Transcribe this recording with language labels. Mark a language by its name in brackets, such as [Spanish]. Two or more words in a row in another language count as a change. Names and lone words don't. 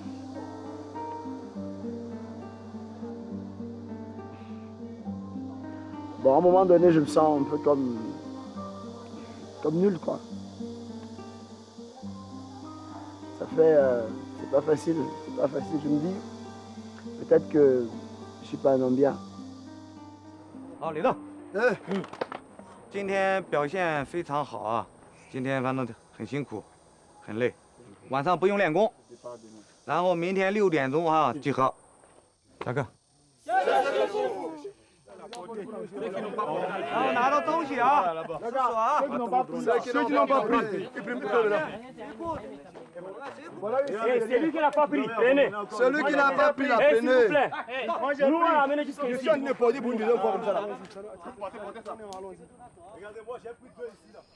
[French] Bon, à un moment donné, je me sens un peu comme nul, quoi. Ça fait... c'est pas facile, je me dis. Peut-être que je suis pas un homme bien. [Chinese] 好，李栋。今天表现非常好啊！今天反正很辛苦，很累，晚上不用练功，然后明天6点钟啊集合。下课。然后拿到东西啊，叔叔啊。 [French] Ceux qui n'ont pas pris, ils prennent là. C'est lui qui n'a pas pris, prenez. Celui qui n'a pas pris, la prenez. S'il vous plaît. Nous, on l'a amené jusqu'ici. Je suis en épaule pour une deuxième fois comme ça. Regardez-moi, j'ai pris 2 ici là.